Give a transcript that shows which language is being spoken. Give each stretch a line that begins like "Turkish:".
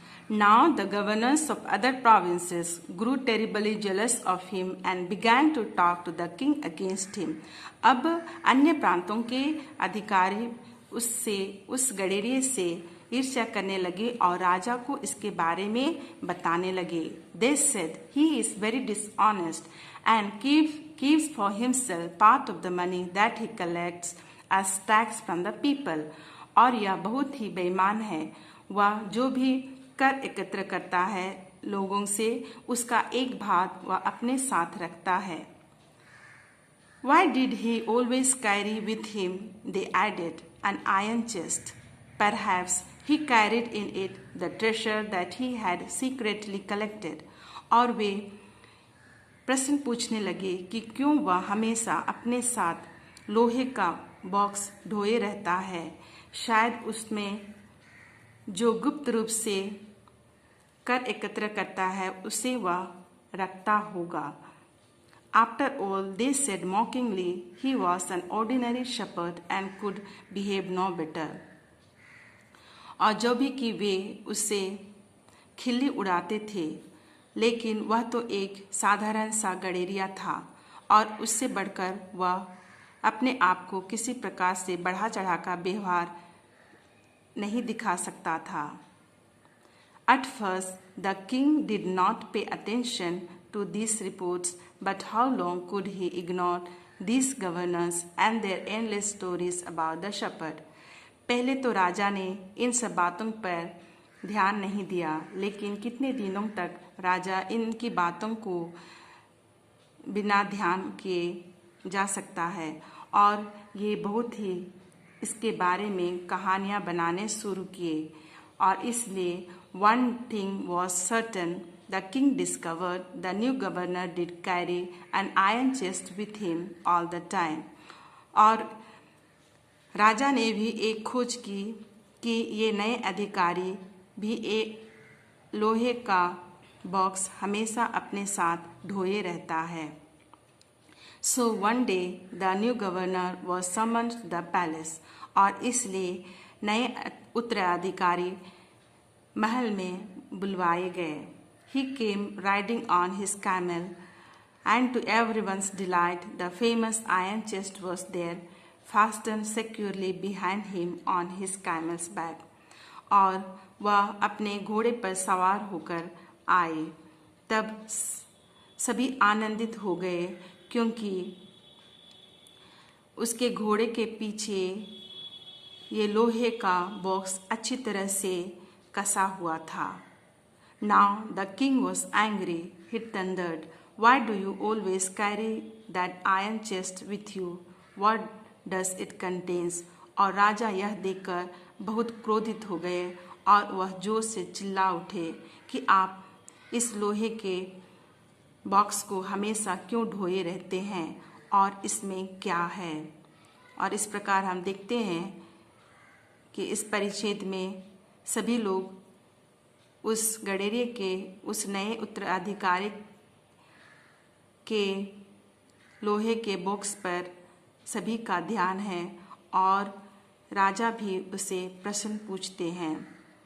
English: Now the governors of other provinces grew terribly jealous of him and began to talk to the king against him.
Hindi: अब अन्य प्रांतों के अधिकारी उस गडेरिये से ईर्ष्या करने लगे और राजा को इसके बारे में बताने लगे.
English: They said, he is very dishonest and keeps for himself part of the money that he collects as tax from the people.
Hindi: और यह बहुत ही बेईमान है. वह जो भी कर एकत्र करता है लोगों से, उसका एक भाग वह अपने साथ रखता है.
English: Why did he always carry with him, they added, an iron chest? Perhaps he carried in it the treasure that he had secretly collected.
Hindi: और वे प्रश्न पूछने लगे कि क्यों वह हमेशा अपने साथ लोहे का बॉक्स ढोए रहता है. शायद उसमें जो गुप्त रूप से कर एकत्र करता है उसे वह रखता होगा.
English: After all, they said mockingly, he was an ordinary shepherd and could behave no better.
Hindi: और जो भी कि वे उससे खिल्ली उड़ाते थे, लेकिन वह तो एक साधारण सा गडेरिया था और उससे बढ़कर वह अपने आप को किसी प्रकार से बढ़ा चढ़ा का व्यवहार नहीं दिखा सकता था.
English: At first, the king did not pay attention to these reports, but how long could he ignore these governors and their endless stories about the shepherd?
Hindi: पहले तो राजा ने इन सब बातों पर ध्यान नहीं दिया, लेकिन कितने दिनों तक राजा इनकी बातों को बिना ध्यान किए जा सकता है. और ये बहुत ही इसके बारे में कहानियाँ बनाने शुरू किए. और इसलिए
English: one thing was certain, the king discovered the new governor did carry an iron chest with him all the time.
Hindi: और राजा ने भी एक खोज की कि ये नए अधिकारी भी एक लोहे का बॉक्स हमेशा अपने साथ ढोए रहता है.
English: So one day the new governor was summoned to the palace.
Hindi: और इसलिए नए उत्तराधिकारी महल में बुलवाए गए.
English: He came riding on his camel, and to everyone's delight, the famous iron chest was there, fastened securely behind him on his camel's back.
Hindi: और वह अपने घोड़े पर सवार होकर आए. तब सभी आनंदित हो गए क्योंकि उसके घोड़े के पीछे ये लोहे का बॉक्स अच्छी तरह से कसा हुआ था.
English: Now the king was angry. He thundered, "Why do you always carry that iron chest with you? What does it contains?"
Hindi: और राजा यह देखकर बहुत क्रोधित हो गए और वह जोर से चिल्ला उठे कि आप इस लोहे के बॉक्स को हमेशा क्यों ढोए रहते हैं और इसमें क्या है. और इस प्रकार हम देखते हैं कि इस परिच्छेद में सभी लोग उस गडेरिये के उस नए उत्तराधिकारी के लोहे के बॉक्स पर सभी का ध्यान है और राजा भी उसे प्रश्न पूछते हैं.